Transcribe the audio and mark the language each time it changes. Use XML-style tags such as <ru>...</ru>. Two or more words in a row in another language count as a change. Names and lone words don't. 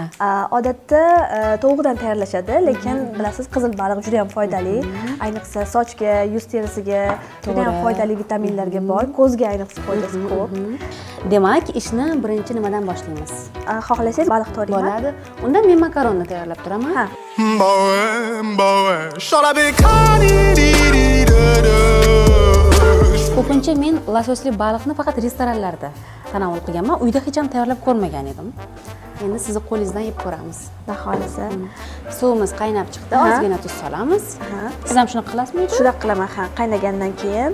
<uz>Odatda tovuqdan tayyorlashadi, lekin bilasiz, qizil baliq juda ham foydali. Ayniqsa sochga, yuz terisiga juda ham foydali vitaminlarga boy, ko'zga ayniqsa foydasi ko'p. Demak, ishni birinchi nimadan boshlaymiz? Xohlasangiz baliq to'rayman. Bo'ladi. Unda men makaronni tayyorlab turaman. Ha. Boy. Shola be kani-di-di-do-do. Ko'pincha men lososli baliqni faqat restoranlarda tanovul qilganman. Uyda hech ham tayyorlab ko'rmagan edim. Endi sizni qo'lingizdan yeb ko'ramiz. Xudo xolisa. Suvimiz qaynab chiqdi, ozgina tuz solamiz. Siz ham shuni qilasizmi? Shunaqa qilaman, ha, qaynagandan keyin.</uz>